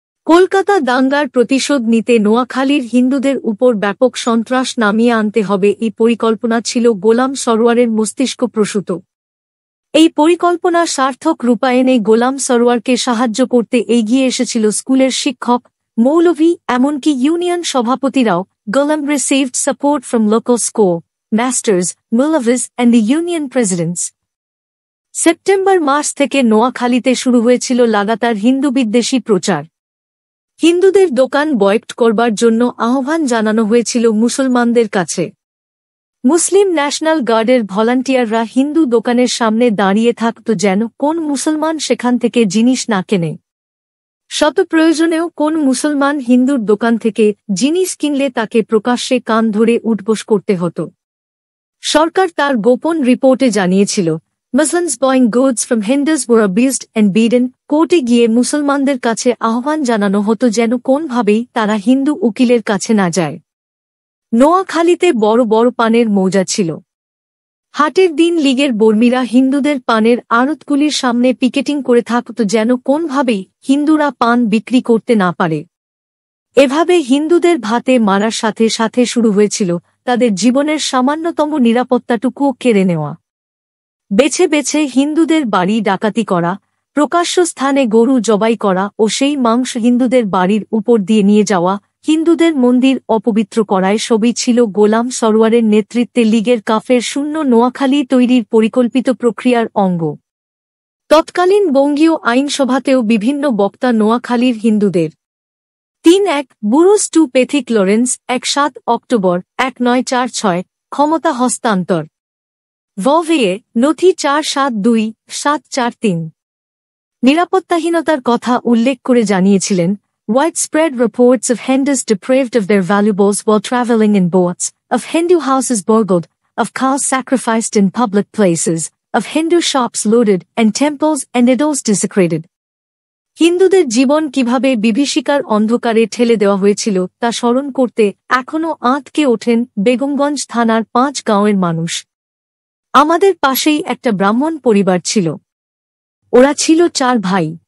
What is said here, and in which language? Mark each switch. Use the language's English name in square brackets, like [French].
[Bangla] কলকাতা দাঙ্গার প্রতিশোধ নিতে নোয়াখালীর হিন্দুদের উপর ব্যাপক সন্ত্রাস নামিয়ে আনতে হবে, এই পরিকল্পনা ছিল গোলাম সরওয়ারের মস্তিষ্ক প্রসূত। এই পরিকল্পনা সার্থক রূপায়ণে গোলাম সরওয়ারকে সাহায্য করতে এগিয়ে এসেছিল স্কুলের শিক্ষক, মৌলভী, এমনকি union সভাপতিরাও। [English] Golam received support from local school masters, Maulavis and the union presidents. [Bangla] September মাস থেকে নোয়াখালীতে শুরু হয়েছিল লাগাতার হিন্দু বিদ্বেষী প্রচার। হিন্দুদের দোকান বয়কট করবার জন্য আহ্বান জানানো হয়েছিল মুসলমানদের কাছে। মুসলিম ন্যাশনাল গার্ডের ভলান্টিয়াররা হিন্দু দোকানের সামনে দাঁড়িয়ে থাকত যেন কোন মুসলমান সেখান থেকে জিনিস না কেনে। শত প্রয়োজনেও কোন মুসলমান হিন্দুর দোকান থেকে জিনিস কিনলে তাকে প্রকাশ্যে কান ধরে উঠবোস করতে হতো। সরকার তার গোপন রিপোর্টে জানিয়েছিল, [English] Muslims buying goods from Hindus were abused and beaten। [Bangla] কোর্টে গিয়ে মুসলমানদের কাছে আহ্বান জানানো হতো যেন কোনভাবেই তারা হিন্দু উকিলের কাছে না যায়। নোয়াখালীতে বড় বড় পানের মৌজা ছিল। হাটের দিন লীগের বর্মীরা হিন্দুদের পানের আড়তগুলির সামনে পিকেটিং করে থাকত যেন কোনভাবেই হিন্দুরা পান বিক্রি করতে না পারে। এভাবে হিন্দুদের ভাতে মারার সাথে সাথে শুরু হয়েছিল তাদের জীবনের সামান্যতম নিরাপত্তাটুকুও কেড়ে নেওয়া। বেছে বেছে হিন্দুদের বাড়ি ডাকাতি করা, প্রকাশ্য স্থানে গরু জবাই করা ও সেই মাংস হিন্দুদের বাড়ির উপর দিয়ে নিয়ে যাওয়া, হিন্দুদের মন্দির অপবিত্র করায় সবই ছিল গোলাম সরোয়ারের নেতৃত্বে লীগের কাফের শূন্য নোয়াখালী তৈরির পরিকল্পিত প্রক্রিয়ার অঙ্গ। তৎকালীন বঙ্গীয় আইনসভাতেও বিভিন্ন বক্তা নোয়াখালীর হিন্দুদের ৩-১ বুরুস টু পেথিক লরেন্স ১-৭ অক্টোবর ১৯৪৬ ক্ষমতা হস্তান্তর। ভভেয়ে নথি ৪৭২-৭৪৩ নিরাপত্তাহীনতার কথা উল্লেখ করে জানিয়েছিলেন, [English] Widespread reports of Hindus deprived of their valuables while traveling in boats, of Hindu houses burgled, of cows sacrificed in public places, of Hindu shops looted and temples and idols desecrated। [Bangla] হিন্দুদের জীবন কিভাবে বিভীষিকার অন্ধকারে ঠেলে দেওয়া হয়েছিল তা স্মরণ করতে এখনও আঁতকে ওঠেন বেগমগঞ্জ থানার ৫ গাঁওয়ের মানুষ। আমাদের পাশেই একটা ব্রাহ্মণ পরিবার ছিল। ওরা ছিল ৪ ভাই।